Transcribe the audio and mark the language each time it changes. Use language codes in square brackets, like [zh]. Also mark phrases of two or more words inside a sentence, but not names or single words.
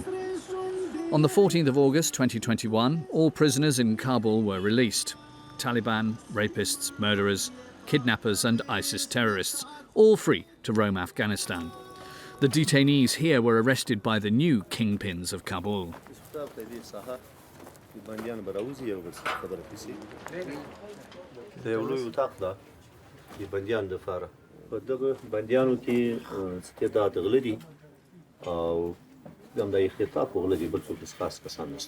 [en] On the 14th of August 2021, all prisoners in Kabul were released. Taliban, rapists, murderers, kidnappers and ISIS terrorists, all free to roam Afghanistan. The detainees here were arrested by the new kingpins of Kabul. [ps] د بندیانو لپاره په دغه بندیانو کې استعداد غله دي او همدا یې خطاب غله دي، بل څوک خاص کسان نشته.